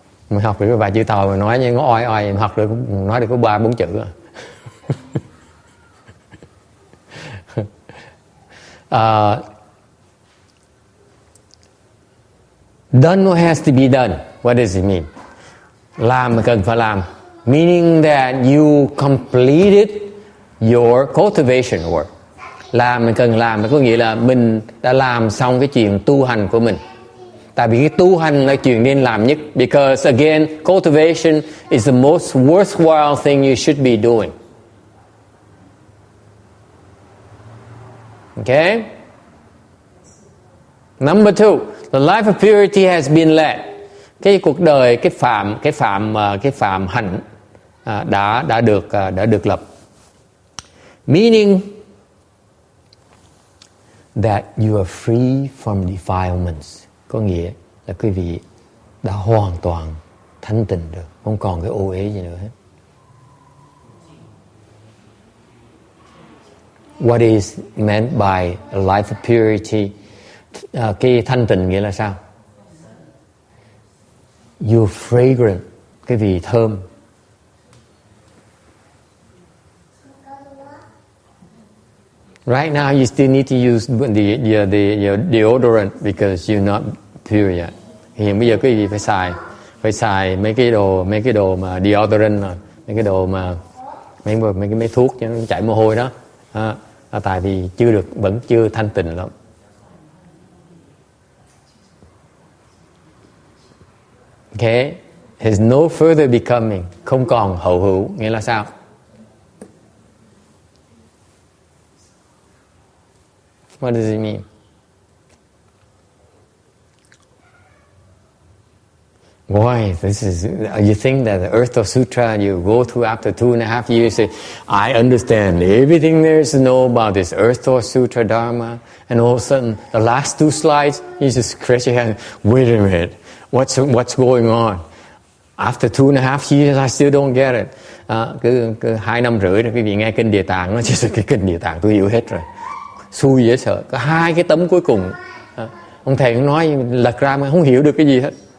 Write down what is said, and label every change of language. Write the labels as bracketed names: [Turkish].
[Vietnamese] Mình học được vài chữ Tàu mà nói như nó oai mình học được nói được có 3-4 chữ [English] Done what has to be done. What does it mean? [Vietnamese] Làm mà cần phải làm. [English] Meaning that you completed your cultivation work. [Vietnamese] Làm mình cần làm có nghĩa là mình đã làm xong cái chuyện tu hành của mình. Tại vì cái tu hành là chuyện nên làm nhất. [English] Because again, cultivation is the most worthwhile thing you should be doing. Okay? Number 2, the life of purity has been led. [Vietnamese] Cái cuộc đời cái phạm hạnh đã được lập. [English] Meaning that you are free from defilements. [Vietnamese] Có nghĩa là quý vị đã hoàn toàn thanh tịnh được, không còn cái ô uế gì nữa hết. [English] What is meant by a life of purity? [Vietnamese] Cái thanh tịnh nghĩa là sao? [English] You're fragrant, [Vietnamese] cái vị thơm. [English] Right now, you still need to use the deodorant because you're not pure yet. [Vietnamese] Hiện bây giờ quý vị phải xài mấy cái đồ mà deodorant, mấy cái đồ mà mấy thuốc cho nó chảy mồ hôi đó. Tại vì vẫn chưa thanh tịnh lắm. [English] Okay, there's no further becoming, [Vietnamese] không còn hậu hữu, nghĩa là sao? [English] What does it mean? Why? You think that the Earth Store Sutra you go through after 2.5 years, say, I understand everything there is to know about this Earth Store Sutra Dharma, and all of a sudden, the last 2 slides, you just scratch your hand, wait a minute, what's going on? After 2.5 years, I still don't get it. [Vietnamese] Cứ 2 năm rưỡi rồi quý vị nghe Kinh Địa Tạng, nó chỉ cái Kinh Địa Tạng tôi hiểu hết rồi. Xui dễ sợ, có 2 cái tấm cuối cùng. Ông thầy cũng nói lật ra mà không hiểu được cái gì hết.